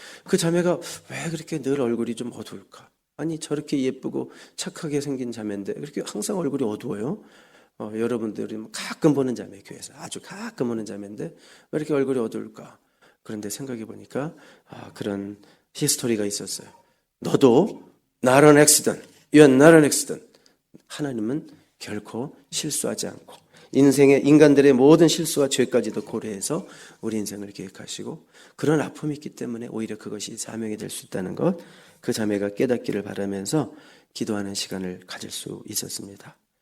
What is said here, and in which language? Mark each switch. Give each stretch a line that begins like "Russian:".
Korean: 그 자매가 왜 그렇게 늘 얼굴이 좀 어두울까? 아니 저렇게 예쁘고 착하게 생긴 자매인데 그렇게 항상 얼굴이 어두워요? 여러분들이 가끔 보는 자매, 교회에서 아주 가끔 보는 자매인데 왜 이렇게 얼굴이 어두울까? 그런데 생각해 보니까 그런 히스토리가 있었어요. 너도
English: not an accident, you're not an accident.
Korean: 하나님은 결코 실수하지 않고 인간들의 모든 실수와 죄까지도 고려해서 우리 인생을 계획하시고 그런 아픔이 있기 때문에 오히려 그것이 사명이 될 수 있다는 것, 그 자매가 깨닫기를 바라면서 기도하는 시간을 가질 수 있었습니다.